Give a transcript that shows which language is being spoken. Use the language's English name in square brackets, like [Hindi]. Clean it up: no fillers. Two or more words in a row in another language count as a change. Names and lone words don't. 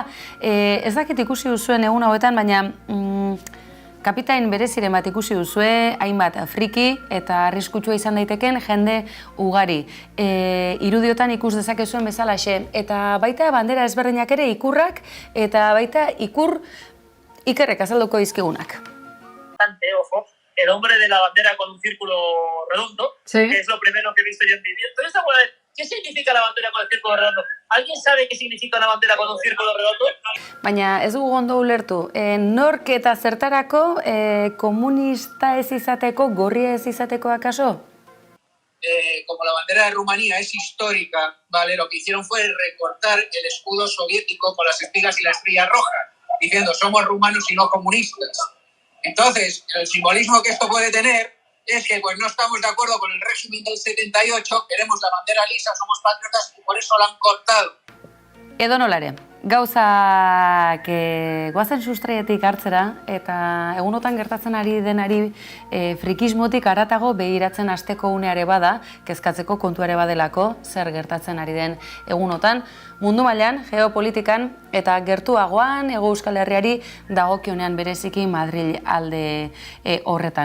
[Basque] Ez dakit ikusi duzuen egun hauetan, baina kapitain bereziren bat ikusi duzue, hainbat friki eta arriskutsua izan daiteken jende ugari. Irudiotan ikus dezakezuen bezalaxe. Eta baita bandera ezberdinak ere ikurrak eta baita Ikerrek azalduko dizkigunak. [Spanish] Ojo, el hombre de la bandera con un círculo redondo, sí, que es lo primero que he visto yo en mi vida. Pero esta buena vez, ¿qué significa la bandera con el círculo redondo? ¿Alguien sabe qué significa una bandera con un círculo redondo? [Basque] Baina ez dugu ondo ulertu. Nork eta zertarako komunista ez izateko, gorria ez izateko akaso? [Spanish] Como la bandera de Rumanía es histórica, ¿vale? Lo que hicieron fue recortar el escudo soviético con las espigas y la estrella roja, diciendo somos rumanos y no comunistas. Entonces, el simbolismo que esto puede tener es que pues no estamos de acuerdo con el régimen del 78, queremos la bandera lisa, somos patriotas y por eso la han cortado. [Basque] Edonolare, gauzak goazen sustraietik hartzera eta egunotan gertatzen ari denari frikismotik haratago begiratzen hasteko uneare bada, kezkatzeko kontuare badelako zer gertatzen ari den egunotan, mundu mailan, geopolitikan eta gertuagoan Hego Euskal Herriari dagokionean bereziki Madril alde horretan.